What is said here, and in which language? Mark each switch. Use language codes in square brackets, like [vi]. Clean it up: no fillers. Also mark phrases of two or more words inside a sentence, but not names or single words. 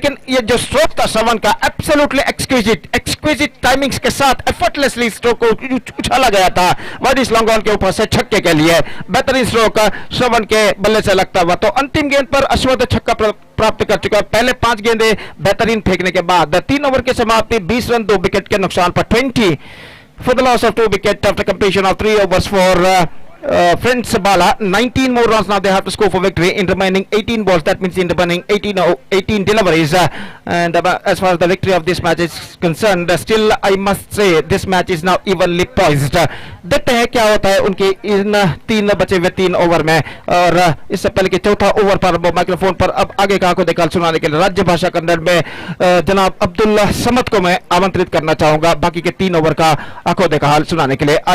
[hi] लेकिन ये जो स्ट्रोक था श्रवण का [en] absolutely exquisite timings [hi] के साथ [en] effortlessly stroke [hi] को उछाला गया था [en] wide long on [hi] के ऊपर से छक्के के लिए, बेहतरीन स्ट्रोक श्रवण के बल्ले से लगता हुआ। तो अंतिम गेंद पर अश्वथ छक्का प्राप्त कर चुका है। पहले 5 गेंदें बेहतरीन फेंकने के बाद 3 ओवर की समाप्ति 20 रन 2 विकेट के नुकसान पर [en] 20 for the loss of 2 wickets after completion of 3 overs for Friends Bala. 19 more runs now they have to score for victory in remaining 18 balls. That means in remaining 18 deliveries. And as far as the victory of this match is concerned, still I must say this match is now evenly poised. [hi] देखते हैं क्या होता है उनकी इन 3 बचे हुए 3 ओवर में, और इससे पहले कि चौथा ओवर पर माइक्रोफोन पर अब आगे का आंखों देखा हाल सुनाने के लिए राज्य भाषा कन्नड़ में जनाब अब्दुल समद को मैं आमंत्रित करना चाहूंगा बाकी के 3 ओवर का आंखों देखा हाल सुनाने के लिए।